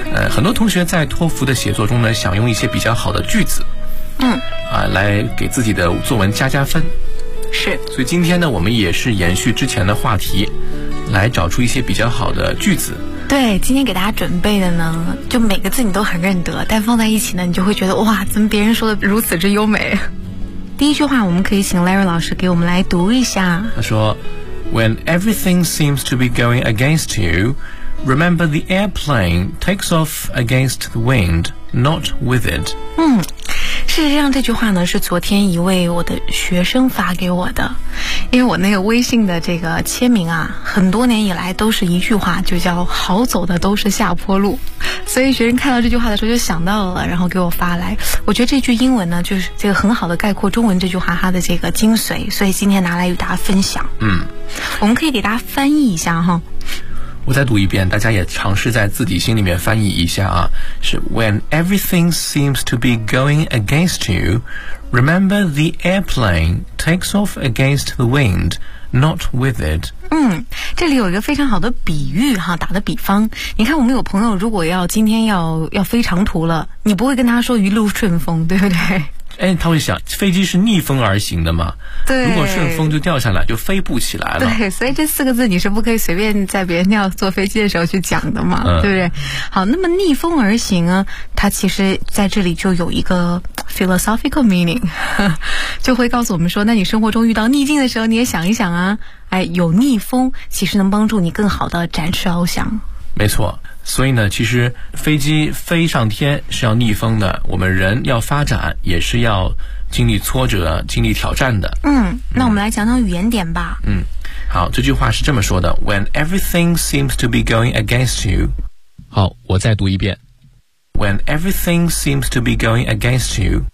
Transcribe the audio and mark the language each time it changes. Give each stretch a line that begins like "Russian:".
Chinese: 很多同学在托福的写作中呢，想用一些比较好的句子，来给自己的作文加加分。是。所以今天呢，我们也是延续之前的话题，来找出一些比较好的句子。对，今天给大家准备的呢，就每个字你都很认得，但放在一起呢，你就会觉得哇，怎么别人说的如此之优美。第一句话我们可以请 Larry 老师给我们来读一下。他说
English: When everything seems to be going against you, remember the airplane takes off against the wind, not with it.
Chinese: 事实上这句话呢是昨天一位我的学生发给我的，因为我那个微信的这个签名啊，很多年以来都是一句话，就叫好走的都是下坡路，所以学生看到这句话的时候就想到了，然后给我发来。我觉得这句英文呢就是这个很好的概括中文这句话它的这个精髓，所以今天拿来与大家分享。我们可以给大家翻译一下哈。我再读一遍，大家也尝试在自己心里面翻译一下啊。
English: 是 When everything seems to be going against you, remember the airplane takes off against the wind, not with it.
Chinese: 这里有一个非常好的比喻哈，打的比方。你看我们有朋友如果要今天要飞长途了，你不会跟他说一路顺风，对不对？他会想飞机是逆风而行的嘛，对，如果顺风就掉下来就飞不起来了。对，所以这四个字你是不可以随便在别人要坐飞机的时候去讲的嘛，对不对？好，那么逆风而行啊，它其实在这里就有一个
English: philosophical meaning，
Chinese: 就会告诉我们说，那你生活中遇到逆境的时候你也想一想啊，有逆风其实能帮助你更好的展翅翱翔。没错，所以呢其实飞机飞上天是要逆风的，我们人要发展也是要经历挫折经历挑战的。那我们来讲讲语言点吧。好，这句话是这么说的，
English: When everything seems to be going against you。
Chinese: 好，我再读一遍。
English: When everything seems to be going against you。